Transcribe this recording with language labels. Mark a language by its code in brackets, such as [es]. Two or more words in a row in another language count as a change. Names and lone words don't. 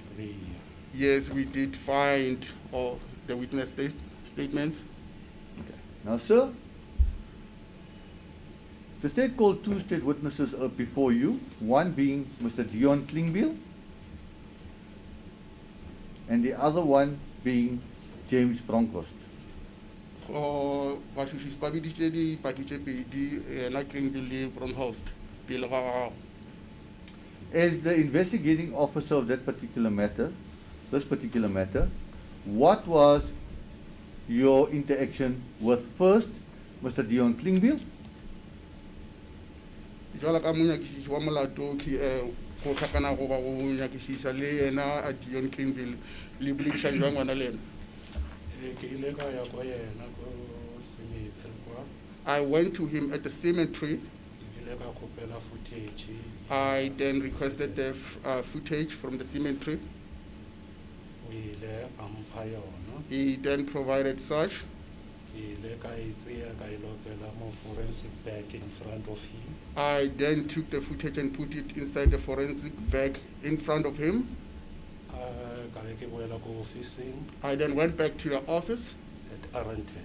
[en] Yes, we did find all the witness statements. Now, sir, the state called two state witnesses before you, one being Mr. Dion Klingbeil and the other one being James Bronkhorst. [nso] Ba biditse dipaki tse pedi ena Klingbeil le Bronkhorst pele ga gago. [en] As the investigating officer of that particular matter, what was your interaction with first Mr. Dion Klingbeil [nso] Jwale ka monyakišiši wa molato go tlhakana go ba go nyakišiša le ena a Dion Klingbeil le bolediša jwa ngwana le ena? Ke ile ka ya kwa yena ko cemetery kwa. [en] I went to him at the cemetery. [nso] Ile ka kopela footage. [en] I then requested the footage from the cemetery. [nso] Ile ampha yona. [en] He then provided such. Forensic bag in front of him. I then took the footage and put it inside the forensic bag in front of him. I then went back to the office at Arlington.